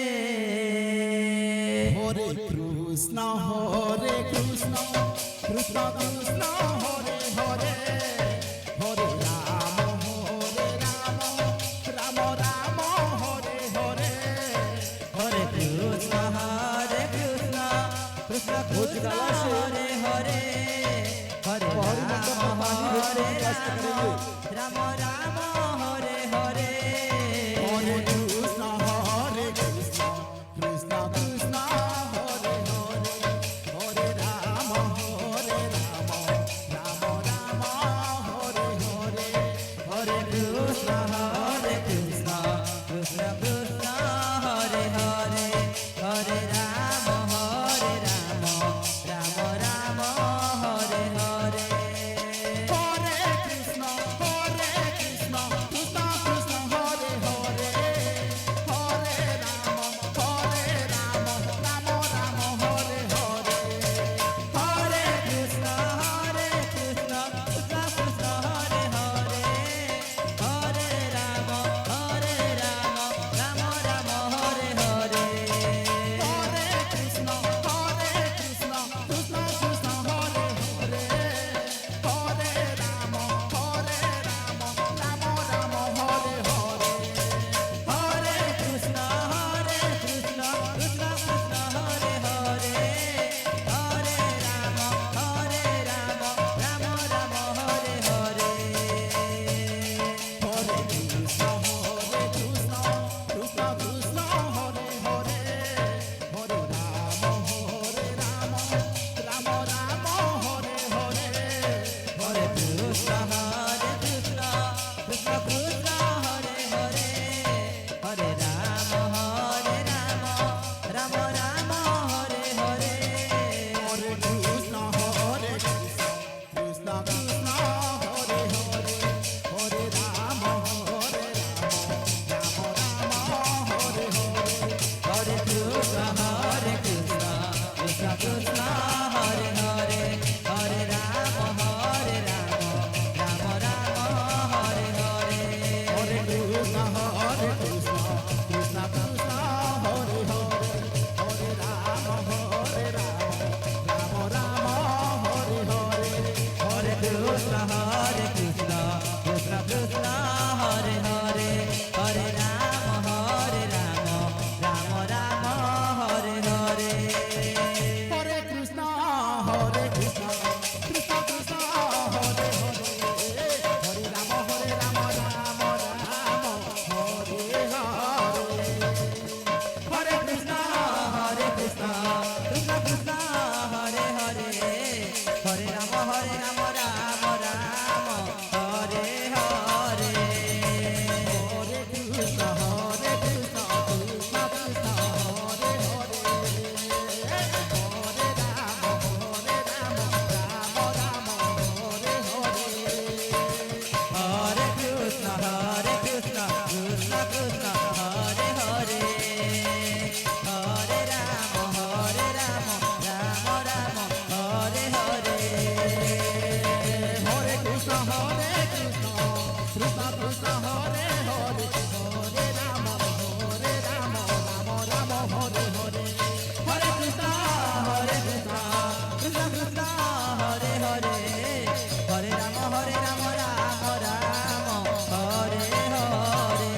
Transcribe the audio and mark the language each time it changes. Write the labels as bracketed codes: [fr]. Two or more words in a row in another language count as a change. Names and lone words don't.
[sa] हरे कृष्ण कृष्ण कृष्ण हरे हरे हरे राम राम हरे हरे हरे कृष्ण कृष्ण [hi] भोजनालय से [sa] हरे हरे हरे [hi] हरि मंडप में पानी भेजने की व्यवस्था करेंगे। [sa] राम राम हरे हरे हरे कृष्ण हरे कृष्ण कृष्ण कृष्ण हरे हरे हरे राम हरे राम राम राम हरे हरे, हरे कृष्ण कृष्ण कृष्ण हरे हरे हरे राम राम राम हरे हरे हरे कृष्ण हरे कृष्ण कृष्ण कृष्ण हरे हरे हरे राम राम राम हरे हरे. हरे कृष्ण कृष्ण कृष्ण हरे हरे हरे राम राम राम हरे हरे हरे कृष्ण कृष्ण कृष्ण हरे हरे हरे राम राम राम हरे हरे. हरे कृष्ण कृष्ण कृष्ण हरे हरे हरे राम राम राम हरे हरे हरे कृष्ण कृष्ण कृष्ण हरे हरे हरे राम राम राम हरे हरे. हरे कृष्ण कृष्ण कृष्ण हरे हरे हरे राम राम राम हरे हरे हरे कृष्ण कृष्ण कृष्ण हरे हरे हरे राम राम राम हरे हरे. हरे कृष्ण कृष्ण कृष्ण हरे हरे हरे राम राम राम हरे हरे हरे कृष्ण कृष्ण कृष्ण हरे हरे हरे राम राम राम हरे हरे. हरे कृष्ण कृष्ण कृष्ण हरे हरे हरे राम राम राम हरे हरे हरे कृष्ण कृष्ण कृष्ण हरे हरे हरे राम राम राम हरे हरे. हरे कृष्ण कृष्ण कृष्ण हरे हरे हरे राम राम राम हरे हरे हरे कृष्ण कृष्ण कृष्ण हरे हरे हरे राम राम राम हरे हरे. हरे कृष्ण कृष्ण कृष्ण हरे हरे हरे राम राम राम हरे हरे हरे कृष्ण कृष्ण कृष्ण हरे हरे हरे राम राम राम हरे हरे. हरे कृष्ण कृष्ण कृष्ण हरे हरे हरे राम राम राम हरे हरे